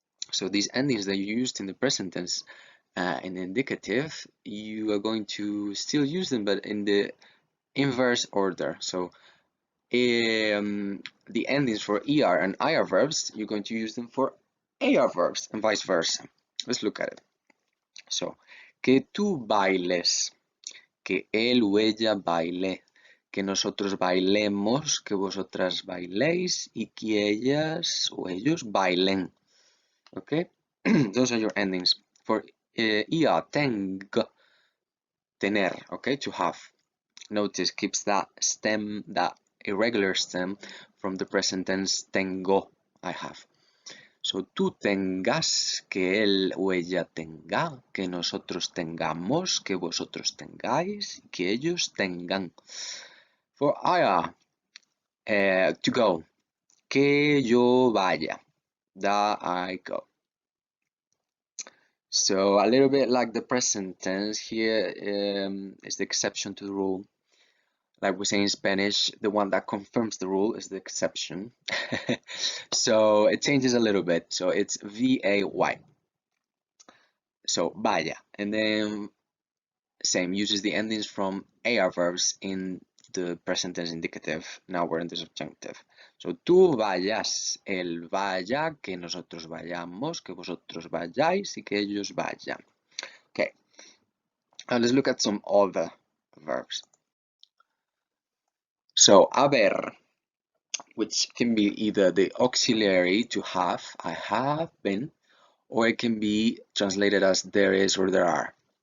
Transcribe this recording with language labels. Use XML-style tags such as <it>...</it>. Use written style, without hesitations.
<en>So these endings that you used in the present tense in the indicative, you are going to still use them, but in the inverse order. So the endings for ER and IR verbs, you're going to use them for AR verbs and vice versa. Let's look at it.</en> <es>So, que tú bailes, que él o ella baile, que nosotros bailemos, que vosotras bailéis y que ellas o ellos bailen.</es> <en>Okay, those are your endings. For ER,</en> <es>tengo, tener,</es> <en>okay, to have. Notice keeps that stem, that irregular stem from the present tense tengo, I have.</en> <es>So, tú tengas, que él o ella tenga, que nosotros tengamos, que vosotros tengáis, que ellos tengan.</es> <en>For I to go,</en> <es>que yo vaya,</es> <en>that I go. So, a little bit like the present tense, here is the exception to the rule. Like we say in Spanish, the one that confirms the rule is the exception. So it changes a little bit. So it's V-A-Y. So vaya. And then same, uses the endings from AR verbs in the present tense indicative. Now we're in the subjunctive.</en> <es>So tú vayas, él vaya, que nosotros vayamos, que vosotros vayáis y que ellos vayan.</es> <en>Okay. Now let's look at some other verbs. So haber, which can be either the auxiliary to have, I have been, or it can be translated as there is or there are.</en>